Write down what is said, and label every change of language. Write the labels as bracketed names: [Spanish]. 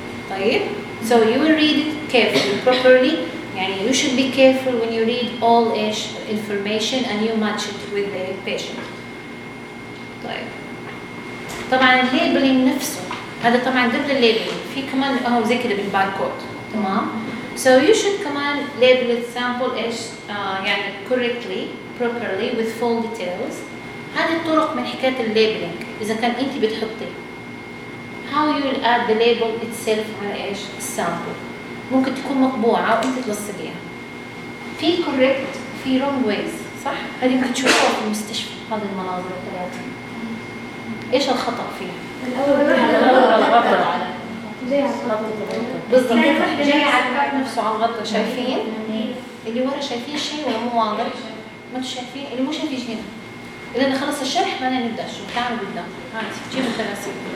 [Arabic] طيب [English] so you will read it carefully properly [Arabic] يعني [English] you should be careful when you read all [Arabic] ايش [English] information and you match it with the patient [Arabic] طيب طبعا الليبلينج نفسه هذا طبعا قبل الليبلينج في كمان اهو زي كده بالباركود تمام [English] So you should command label the sample ish [Arabic] يعني [English] correctly, properly with full details. [Arabic] هذه الطرق من حكاية labeling. إذا كان أنت بتحطي, [English] how you will add the label itself [Arabic] على ايش [English] sample. [Arabic] ممكن تكون مطبوعة وأنت تلصقيها. في [English] correct, في wrong ways. [Arabic] صح؟ هذه ممكن تشوفها في المستشفى هذه المناظر الثلاثة. ايش الخطأ فيها؟ الأول. بس جاي على الكاب نفسه على الغطاء شايفين اللي ورا شايفين شيء ولا مو واضح ما تشايفين اللي مو شايفين هنا إذا نخلص الشرح ما نبدأ شو تعالوا بالدم هاتي جيب الكراسي